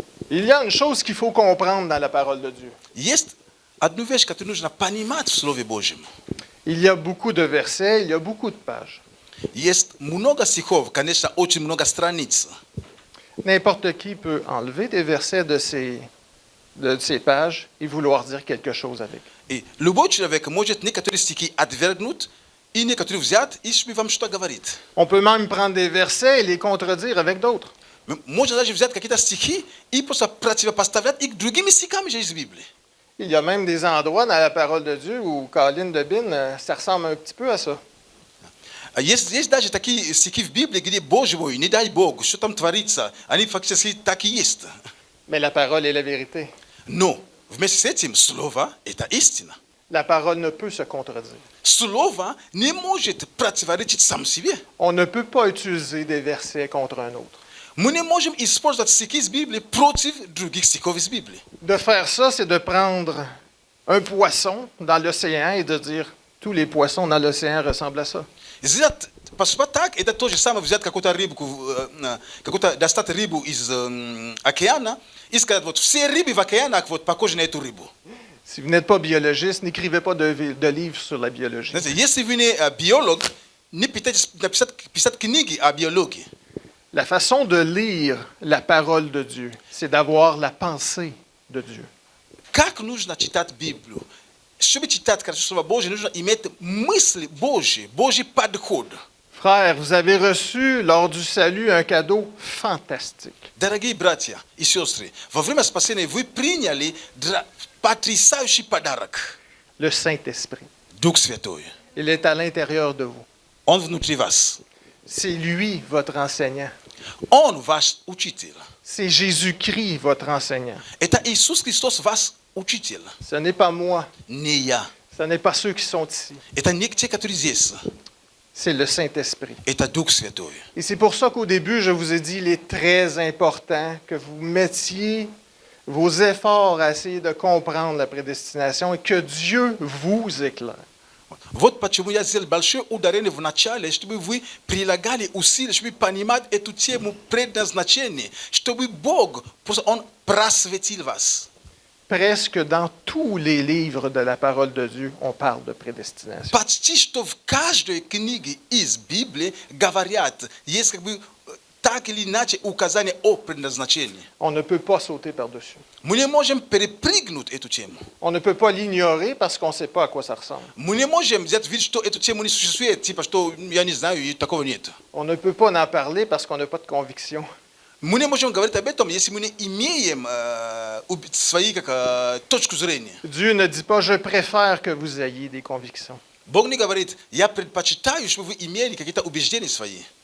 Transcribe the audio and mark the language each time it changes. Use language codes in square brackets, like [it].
[fr] Il y a une chose qu'il faut comprendre dans la parole de Dieu. [ru] Есть одну вещь, которую нужно понимать в Слове Божьем. [fr] Il y a beaucoup de versets, il y a beaucoup de pages. [ru] Есть много стихов, конечно, очень много страниц. [fr] N'importe qui peut enlever des versets de ces pages et vouloir dire quelque chose avec. [ru] И любой человек может некоторые стихи отвергнуть и некоторые взять и вам что говорит. [fr] On peut même prendre des versets et les contredire avec d'autres. [ru] Можно даже взять какие-то стихи и просто противопоставлять их другими стихами из Библии. [fr] Il y a même des endroits dans la parole de Dieu où Colin de Bin, ça ressemble un petit peu à ça. [ru] Есть даже такие стихи в Библии, где, Боже мой, не дай Бог, что там творится, они фактически так и есть. [fr] Mais la parole est la vérité. [ru] Но вместе с этим слово – это истина. [fr] La parole ne peut se contredire. [ru] Слово не может противоречить сам себе. [fr] On ne peut pas utiliser des versets contre un autre. [ru] Мы не можем использовать стихи из Библии против других стихов из Библии. [fr] De faire ça, c'est de prendre un poisson dans l'océan et de dire tous les poissons dans l'océan ressemblent à ça. [ru] Поступать так – это то же самое взять какую-то рыбку, достать рыбу из океана и сказать, вот все рыбы в океанах вот похожи на эту рыбу. [fr] Si vous n'êtes pas biologiste, n'écrivez pas de livre sur la biologie. [ru] Если вы не биолог, не пытайтесь писать книги о биологии. [fr] La façon de lire la parole de Dieu, c'est d'avoir la pensée de Dieu. [ru] Как нужно читать Библию? Чтобы читать Слово Божье, нужно иметь мысли Божьи, Божий подход. [fr] Frères, vous avez reçu lors du salut un cadeau fantastique. [ru] Дорогие братья и сестры, во время спасения вы приняли потрясающий подарок. [fr] Le Saint-Esprit. [ru] Дух Святой. [fr] Il est à l'intérieur de vous. [ru] Он внутри вас. [fr] C'est lui, votre enseignant. [ru] Он ваш учитель. [fr] C'est Jésus-Christ, votre enseignant. [ru] Это Иисус Христос ваш учитель. [fr] Ce n'est pas moi. [ru] Не я. [fr] Ce n'est pas ceux qui sont ici. [ru] Это не те, которые здесь. [fr] C'est le Saint-Esprit. [ru] Это Дух Святой. [fr] Et c'est pour ça qu'au début, je vous ai dit, il est très important que vous mettiez vos efforts à essayer de comprendre la prédestination et que Dieu vous éclaire. [ru] Вот почему я сделал большое ударение в начале, чтобы вы прилагали усилия, чтобы понимать эту тему предназначения, чтобы Бог, Он просветил вас. [fr] Presque dans tous les livres de la parole de Dieu, on parle de prédestination. [ru] Почти что в каждой книге из Библии говорят, есть как бы так или иначе указание о предназначении. [fr] On ne peut pas sauter par-dessus. [ru] Мы не можем перепрыгнуть эту тему. [fr] On ne peut pas l'ignorer parce qu'on ne sait pas à quoi ça ressemble. [ru] Мы не можем взять вид, что эту тему не существует, типа, что я не знаю, и такого нет. [fr] On ne peut pas en parler parce qu'on n'a pas de conviction. [ru] Мы не можем говорить об этом, если мы не имеем свои точку зрения. [fr] Dieu ne dit pas « je préfère que vous ayez des convictions [ru] Бог не говорит, я предпочитаю, чтобы вы имели какие-то убеждения свои. ».